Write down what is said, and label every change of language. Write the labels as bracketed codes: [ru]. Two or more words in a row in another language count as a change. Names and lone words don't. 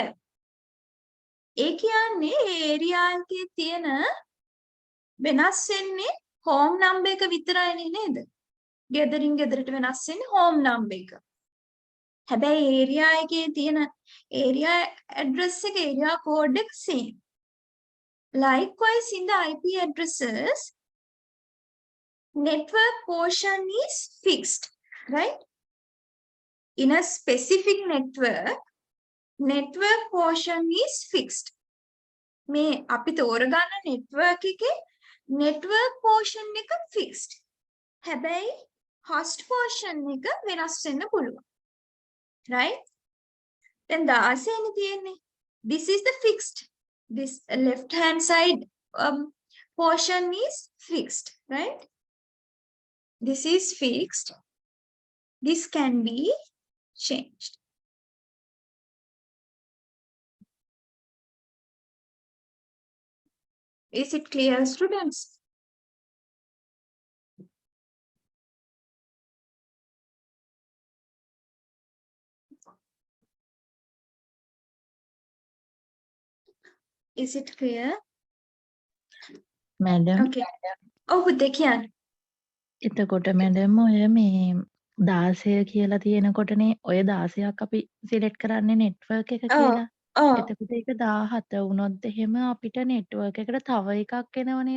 [si] ඒ කියන්නේ ඒ ඒරියා එකේ තියෙන වෙනස් වෙන්නේ [en] home number [si] එක විතරයිනේ නේද? ගෙදරින් ගෙදරට වෙනස් වෙන්නේ [en] home number [si] එක. හැබැයි ඒරියා එකේ තියෙන [en] area address [si] එක [en] area code [si] එක same. [en] Likewise in the IP addresses, network portion is fixed, right? In a specific network, network portion is fixed. [si] මේ අපි තෝරගන්න network එකේ [en] network portion [si] එක fixed. හැබැයි [en] host portion [si] එක වෙනස් වෙන්න පුළුවන්. [en] Right? Then 16 [si] නේ තියෙන්නේ. [en] This is the fixed. This left hand side portion is fixed, right? This is fixed. This can be changed. Is it clear, students? Is it clear? [si] මැඩම් Okay. ඔව් පුතේ කියන්න. එතකොට මැඩම් ඔය මේ 16 කියලා තියෙනකොටනේ ඔය 16ක් අපි සිලෙක්ට් කරන්නේ නෙට්වර්ක් එක කියලා. ඔව්. එතකොට ඒක 17 වුණොත් එහෙම අපිට නෙට්වර්ක් එකට තව එකක් එනව නේද?